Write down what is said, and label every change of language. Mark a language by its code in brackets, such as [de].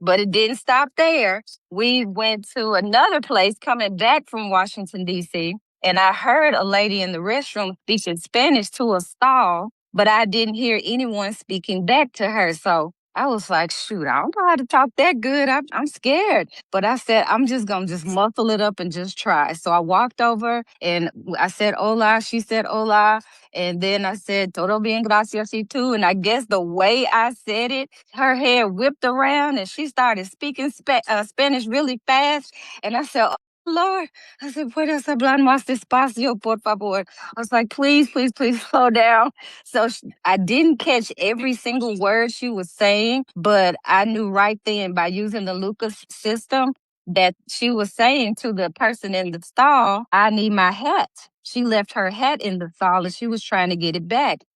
[en] But it didn't stop there. We went to another place coming back from Washington, D.C., and I heard a lady in the restroom speaking Spanish to a stall, but I didn't hear anyone speaking back to her. So I was like, shoot, I don't know how to talk that good. I'm scared. But I said, I'm just going to just muffle it up and just try. So I walked over and I said, hola. She said, hola. And then I said, [es] todo bien, gracias, y tú. [en] And I guess the way I said it, her head whipped around and she started speaking Spanish really fast. And I said, oh, Lord, I said, [es] puedes hablar más despacio, por favor. [en] I was like, please, please, please slow down. So I didn't catch every single word she was saying, but I knew right then by using the Lucas system that she was saying to the person in the stall, I need my hat. She left her hat in the stall and she was trying to get it back.